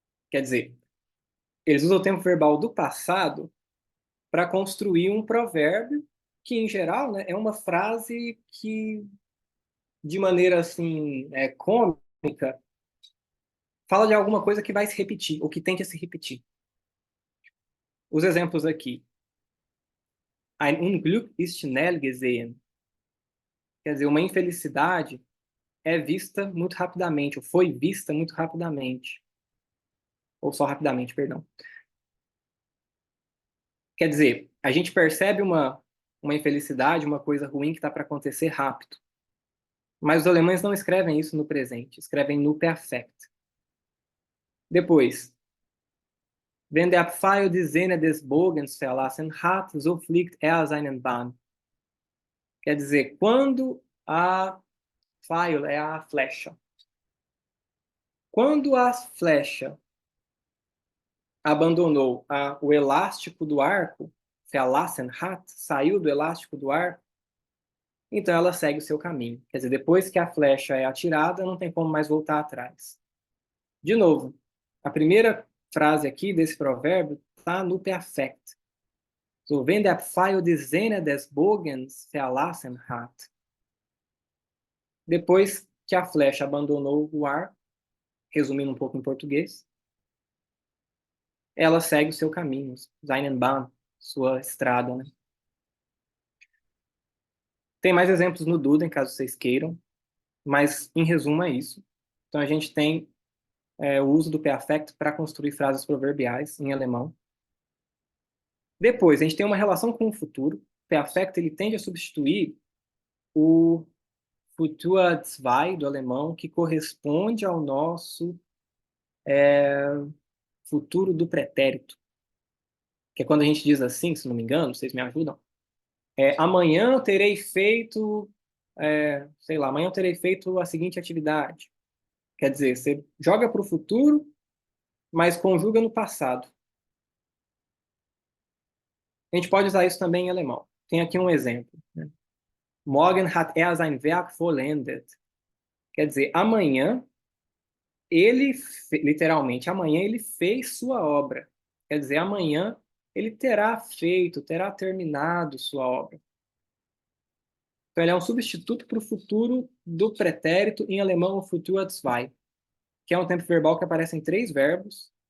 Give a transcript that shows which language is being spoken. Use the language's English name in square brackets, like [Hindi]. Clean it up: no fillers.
[Portuguese] Quer dizer, eles usam o tempo verbal do passado para construir um provérbio que, em geral, né, é uma frase que, de maneira assim, cômica, fala de alguma coisa que vai se repetir, ou que tende a se repetir. Os exemplos aqui. [German] Ein Unglück ist schnell gesehen. [Portuguese] Quer dizer, uma infelicidade é vista muito rapidamente, ou foi vista muito rapidamente. Ou só rapidamente, perdão. Quer dizer, a gente percebe uma infelicidade, uma coisa ruim que está para acontecer rápido. Mas os alemães não escrevem isso no presente, escrevem no perfect. Depois, [German] wenn der Pfeil die Sehne des Bogens verlassen hat, so fliegt seinen Bahn. [Portuguese] Quer dizer, quando a Pfeil é a flecha. Quando a flecha abandonou o elástico do arco, [German] verlassen hat, [Portuguese] saiu do elástico do arco, então ela segue o seu caminho. Quer dizer, depois que a flecha é atirada, não tem como mais voltar atrás. De novo, a primeira frase aqui desse provérbio está no perfect. [German] So, wenn der Pfeil die Sehne des Bogens verlassen hat. [Portuguese] Depois que a flecha abandonou o ar, resumindo um pouco em português, ela segue o seu caminho, [German] seinen Bahn, [Portuguese] sua estrada, né? Tem mais exemplos no Duden, caso vocês queiram, mas em resumo é isso. Então a gente tem o uso do perfect para construir frases proverbiais em alemão. Depois, a gente tem uma relação com o futuro. O perfect ele tende a substituir o Futur 2 do alemão, que corresponde ao nosso futuro do pretérito, que é quando a gente diz assim, se não me engano, vocês me ajudam, amanhã eu terei feito, sei lá, amanhã eu terei feito a seguinte atividade. Quer dizer, você joga para o futuro, mas conjuga no passado. A gente pode usar isso também em alemão. Tem aqui um exemplo, né? [German] Morgen hat er sein Werk vollendet. [Portuguese] Quer dizer, amanhã literalmente, amanhã ele fez sua obra. Quer dizer, amanhã ele terá feito, terá terminado sua obra. Então, ele é um substituto para o futuro do pretérito, em alemão, o Futur 2, que é um tempo verbal que aparece em 3 verbos.